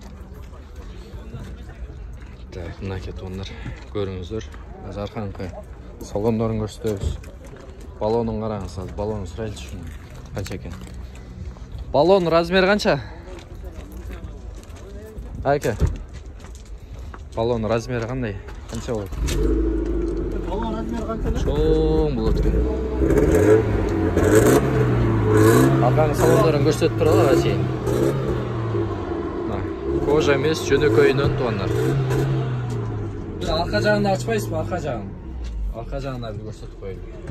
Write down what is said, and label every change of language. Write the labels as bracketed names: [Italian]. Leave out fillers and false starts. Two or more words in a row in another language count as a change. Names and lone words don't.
[Kyrgyz] Так, мынакей тугандар, көрүңүздөр. Азыр арканкы салондорун көрсөтөбүз. Баллонун караңыз, азыр баллонун сурайлычы. Канча экен? Баллонун размери канча? Айка. Баллонун размери кандай? Канча болот? [Uzbek] Balon razmeri qancha? Чоң болот экен. Арканын салондорун көрсөтүп туралы ачы. Кожа эмес, жөнөкөйүнөн тугандар. Арка жагын ачпайсызбы, арка жагын? Арка жагын бир көрсөтүп коелу.